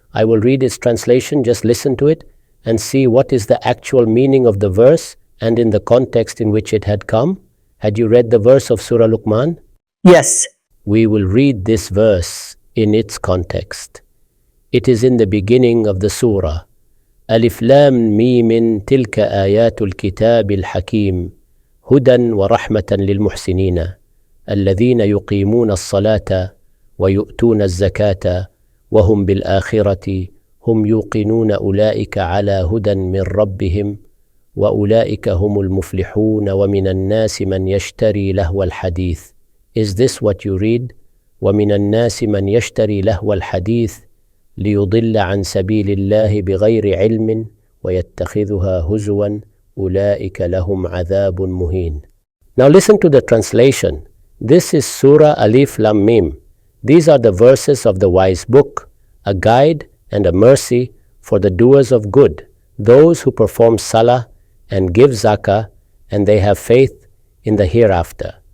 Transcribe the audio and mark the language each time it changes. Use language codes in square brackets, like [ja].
[en] I will read its translation, just listen to it and see what is the actual meaning of the verse and in the context in which it had come. Had you read the verse of Surah Luqman? Yes. We will read this verse in its context. It is in the beginning of the surah. [ar] Alif Lam Mim Tilka Ayatul Kitab al-Hakim. هدى ورحمة للمحسنين الذين يقيمون الصلاة ويؤتون الزكاة وهم بالآخرة هم يوقنون أولئك على هدى من ربهم وأولئك هم المفلحون ومن الناس من يشتري لهو الحديث. [en] Is this what you read? [ar] ومن الناس من يشتري لهو الحديث ليضل عن سبيل الله بغير علم ويتخذها هزوا أولئك لهم عذاب مهين. [en] Now listen to the translation. This is Surah Alif Lam Mim. These are the verses of the wise book, a guide and a mercy for the doers of good, those who perform salah and give zakah, and they have faith in the hereafter.